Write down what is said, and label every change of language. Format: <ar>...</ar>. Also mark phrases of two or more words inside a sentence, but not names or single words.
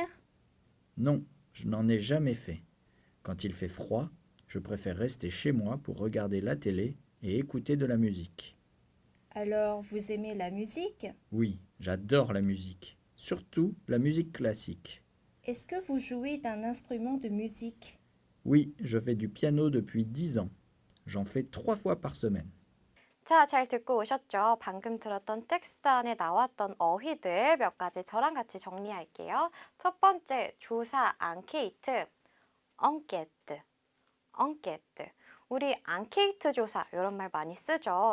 <fr>Non, je n'en ai jamais fait. Quand il fait froid, je préfère rester chez moi pour regarder la télé et écouter de la musique. Alors, vous aimez la musique? Oui, j'adore la musique. Surtout la musique classique. Est-ce que vous jouez d'un instrument de musique? Oui, je fais du piano depuis 10 ans. J'en fais 3 fois par semaine.</fr> <ko>자, 잘 듣고 오셨죠? 방금 들었던 텍스트 안에 나왔던 어휘들 몇 가지 저랑 같이 정리할게요. 첫 번째, 조사, 앙케이트,</ko> <fr>enquête, enquête.</fr> <ko>우리 앙케이트 조사 이런 말 많이 쓰죠.</ko>